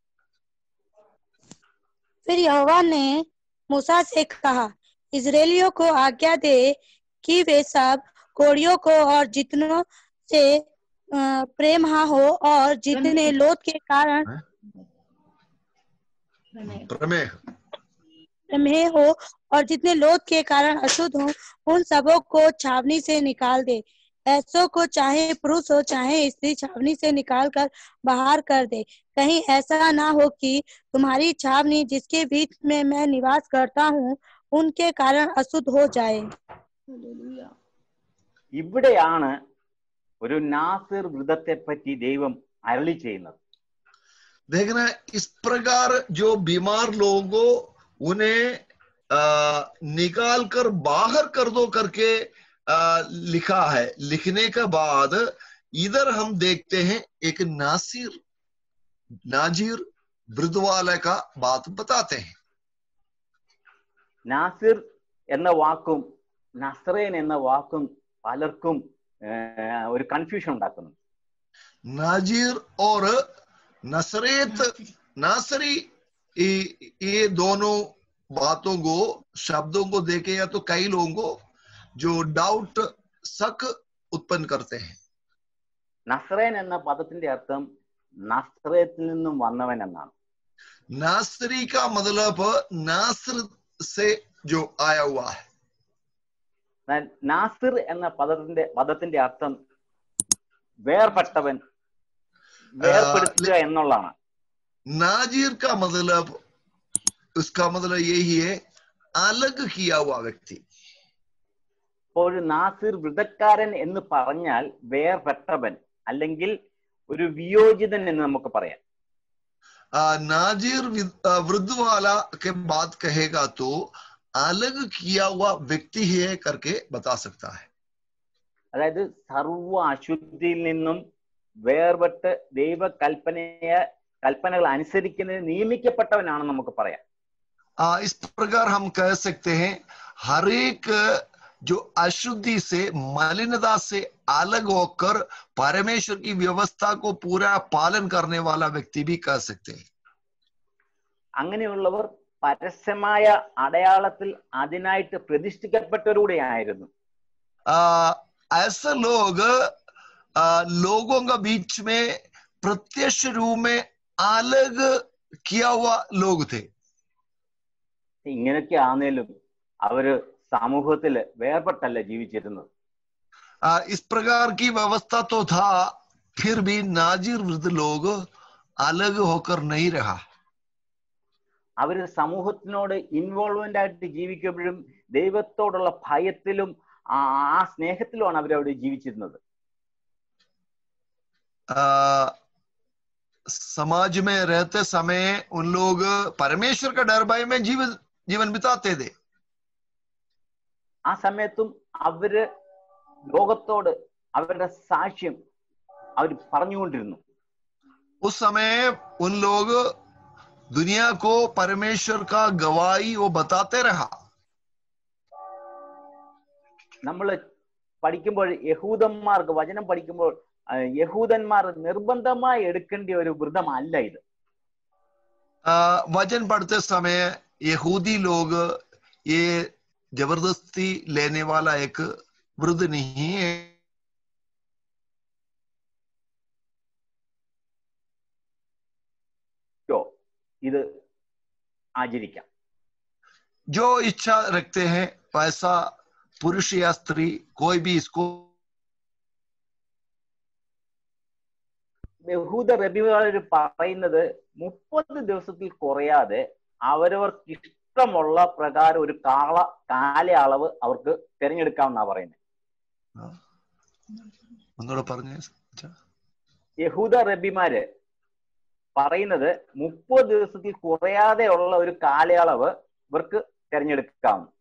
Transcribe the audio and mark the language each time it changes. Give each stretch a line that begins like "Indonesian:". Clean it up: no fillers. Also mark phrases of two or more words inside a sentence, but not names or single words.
Hindi: फिर यहोवा ने मूसा से कहा, इजरायलियों को आज्ञा दे कि वे सब कोढ़ियों को और जितनों से प्रेमहा हो और जितने लोथ के कारण प्रमेह हो और जितने लोथ के कारण अशुद्ध हो, उन सबों को छावनी से निकाल दे. ऐसों को चाहे पुरुष हो चाहे स्त्री छावनी से निकाल कर बाहर कर दे. कहीं ऐसा ना हो कि तुम्हारी छावनी जिसके बीच में मैं निवास करता हूँ उनके कारण अशुद्ध हो जाए.
Malayalam: ഇവിടെയാണ് ഒരു നാസിർ വ്രതത്തെ പറ്റി ദൈവം അരുളി ചെയ്യുന്നത്.
Hindi: देखना, इस प्रकार जो बीमार लोगों उन्हें निकाल कर बाहर कर दो करके लिखा है. लिखने के बाद इधर हम देखते हैं एक नाजीर वृद्धवाले का बात बताते हैं.
Malayalam: നാസിർ എന്ന വാക്കും നസ്രേൻ എന്ന വാക്കും പലർക്കും ഒരു കൺഫ്യൂഷൻ ഉണ്ടാക്കുന്നു.
Hindi: नाजिर और नसरेत नासरी ये दोनों बातों को शब्दों को देखे या तो कई लोगों को जो डाउट शक उत्पन्न करते हैं.
Malayalam: നസ്രേൻ എന്ന പദത്തിന്റെ അർത്ഥം നസ്രത്തിൽ നിന്നും വന്നവൻ എന്നാണ്.
Hindi: नासरी का मतलब नासर से जो आया हुआ है.
Malayalam: നാസിർ എന്ന പദത്തിന്റെ അർത്ഥം വേർപെട്ടവൻ, വേർപെടുത്തുക എന്നുള്ളതാണ്.
Hindi: नाजिर का मतलब उसका मतलब यही है अलग किया हुआ व्यक्ति.
Malayalam: അപ്പോൾ നാസിർ വൃതക്കാരൻ എന്ന് പറഞ്ഞാൽ വേർപെട്ടവൻ അല്ലെങ്കിൽ ഒരു വിയോജിതൻ എന്ന് നമുക്ക് പറയാം.
Hindi: नाजिर वृद्ध वाला के बात कहेगा तो अलग किया हुआ व्यक्ति है करके बता सकता है.
Malayalam: അതായത് സർവ്വ അശുദ്ധിയിൽ നിന്നും വേർപെട്ട് കൽപ്പനകൾ അനുസരിക്കുന്നതിന് നിയമിക്കപ്പെട്ടവനാണെന്ന് നമുക്ക് പറയാം.
Hindi: इस प्रकार हम कह सकते हैं हर एक जो अशुद्धि से मलिनता से अलग होकर परमेश्वर की व्यवस्था को पूरा पालन करने वाला व्यक्ति भी कह सकते हैं.
Malayalam: അങ്ങനെയുള്ളവർ പരസ്യമായ അടയാളത്തിൽ അതിനായിട്ട് പ്രതിഷ്ഠിക്കപ്പെട്ടവരുടെയായിരുന്നു.
Hindi: ऐसे लोग लोगों का बीच में प्रत्यक्ष रूप में अलग किया हुआ लोग थे.
Malayalam: ഇങ്ങനെയൊക്കെ ആണെങ്കിലും അവര് സമൂഹത്തിൽ വേർപെട്ടല്ല ജീവിച്ചിരുന്നത്.
Hindi: इस प्रकार की व्यवस्था तो था, फिर भी नाजिर वृद्ध लोग अलग होकर नहीं रहा.
Malayalam: അവര് സമൂഹത്തിനോട് ഇൻവോൾവ്മെന്റ് ആയിട്ട് ജീവിക്കുമ്പോഴും ദൈവത്തോടുള്ള ഭയത്തിലും ആ സ്നേഹത്തിലുമാണ് അവരവിടെ ജീവിച്ചിരുന്നത്.
Hindi: समाज में रहते समय उन लोग परमेश्वर का डर भय में जीवन बिताते थे.
Malayalam: ആ സമയത്തും അവര് ലോകത്തോട് അവരുടെ സാക്ഷ്യം അവർ പറഞ്ഞുകൊണ്ടിരുന്നു.
Hindi: उस समय उन लोग दुनिया को परमेश्वर का गवाही वो बताते रहा.
Malayalam: നമ്മൾ പഠിക്കുമ്പോൾ യഹൂദന്മാർക്ക് വചനം പഠിക്കുമ്പോൾ യഹൂദന്മാർ നിർബന്ധമായി എടുക്കേണ്ട ഒരു വ്രതമല്ല ഇത്.
Hindi: वचन पढ़ते समय यहूदी लोग ये जबरदस्ती लेने वाला एक व्रत नहीं है.
Malayalam: ഇത് ആചരിക്കാം.
Hindi: जो इच्छा रखते हैं वैसा पुरुष या स्त्री कोई भी इसको.
Malayalam: യഹൂദ റബിമാര് പറയുന്നത് 30 ദിവസത്തിൽ കുറയാതെ അവരവർക്ക് ഇഷ്ടമുള്ള പ്രകാരം ഒരു കാലയളവ് അവർക്ക് തിരഞ്ഞെടുക്കാമെന്നാ പറയുന്നത്. യഹൂദ റബിമാര് പറയുന്നത് 30 ദിവസത്തിൽ കുറയാതെ ഉള്ള ഒരു കാലയളവ് ഇവർക്ക് തിരഞ്ഞെടുക്കാം.